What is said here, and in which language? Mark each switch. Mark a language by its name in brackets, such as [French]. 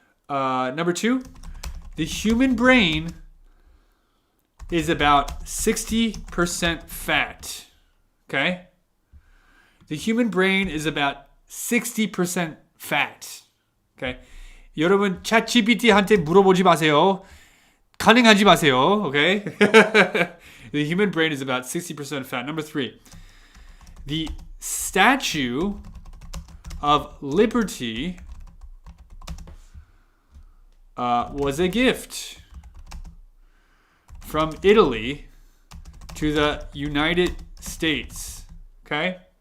[English] Number 2, the human brain is about 60% fat. Okay? The human brain is about 60% fat. Okay? [Korean] 여러분, ChatGPT한테 물어보지 마세요. 가능하지 마세요. Okay? [English] The human brain is about 60% fat. Number 3, the Statue of Liberty was a gift from Italy to the United States. Okay?